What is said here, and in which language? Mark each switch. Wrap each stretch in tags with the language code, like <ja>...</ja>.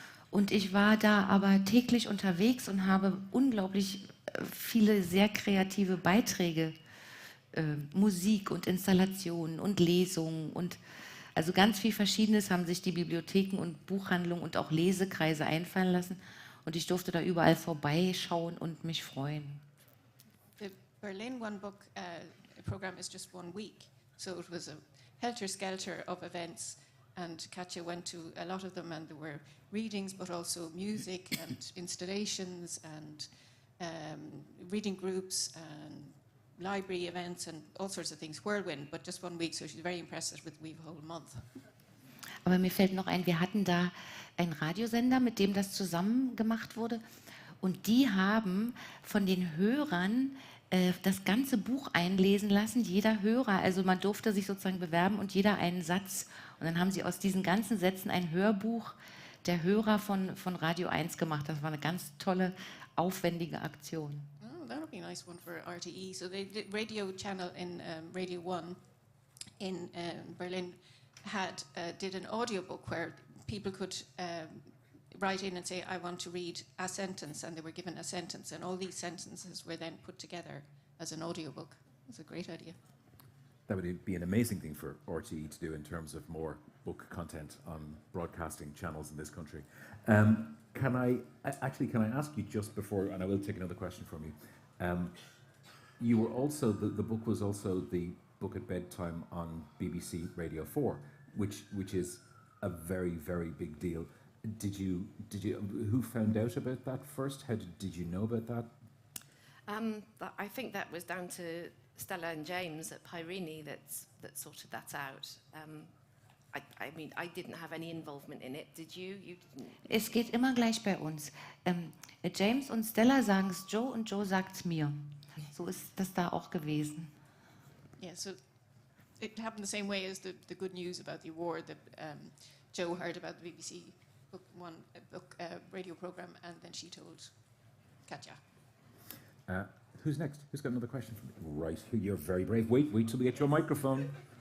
<de>Und ich war da aber täglich unterwegs und habe unglaublich viele sehr kreative Beiträge, Musik und Installationen und Lesungen und also ganz viel Verschiedenes haben sich die Bibliotheken und Buchhandlungen und auch Lesekreise einfallen lassen. Und ich durfte da überall vorbeischauen und mich freuen.</de> <en>The Berlin One Book program is just 1 week, so it was a helter-skelter of events, and Katja went to a lot of them, and there were readings, but also music and installations and reading groups and library events and all sorts of things, whirlwind, but just 1 week, so she's very impressed with a whole month.</en> <de>Aber mir fällt noch ein, wir hatten da einen Radiosender, mit dem das zusammen gemacht wurde. Und die haben von den Hörern das ganze Buch einlesen lassen, jeder Hörer. Also man durfte sich sozusagen bewerben und jeder einen Satz. Und dann haben sie aus diesen ganzen Sätzen ein Hörbuch der Hörer von Radio 1 gemacht. Das war eine ganz tolle, aufwendige Aktion.</de> <en>Oh, that would be a nice one for RTE. So the radio channel in Radio 1 in Berlin did an audiobook where people could write in and say, I want to read a sentence, and they were given a sentence, and all these sentences were then put together as an audiobook. It's a great idea. That would be an amazing thing for RTE to do in terms of more book content on broadcasting channels in this country. Can I ask you just before, and I will take another question from you. You were also, the book was also the book at bedtime on BBC Radio 4, which is a very, very big deal. Did you? Who found out about that first? How did you know about that? I think that was down to Stella and James at Pyrene that sorted that out. I mean, I didn't have any involvement in it. Did you? You didn't.</en> <de>Es geht immer gleich bei uns. James und Stella sagen es Joe und Joe sagt es mir. So ist das da auch gewesen.</de> <en>Yeah, so it happened the same way as the good news about the award that Joe heard about the BBC book radio program, and then she told Katja. Who's next? Who's got another question for me? Right, you're very brave. Wait till we get your microphone.</en>